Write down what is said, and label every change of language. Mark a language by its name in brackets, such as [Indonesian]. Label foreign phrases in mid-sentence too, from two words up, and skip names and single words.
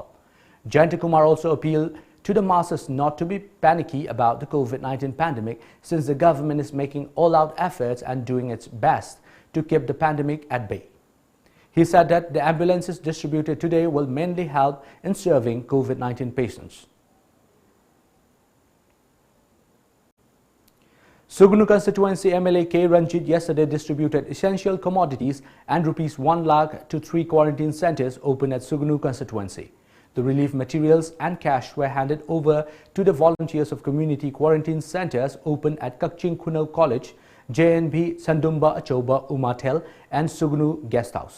[English] Jayantakumar also appealed to the masses not to be panicky about the COVID-19 pandemic, since the government is making all-out efforts and doing its best to keep the pandemic at bay. He said that the ambulances distributed today will mainly help in serving COVID-19 patients. Sugnu constituency MLA K. Ranjit yesterday distributed essential commodities and ₹1 lakh to 3 quarantine centers open at Sugnu constituency. The relief materials and cash were handed over to the volunteers of community quarantine centers open at Kakching Kunal College, JNB Sandumba Achoba Umatel and Sugnu Guest House.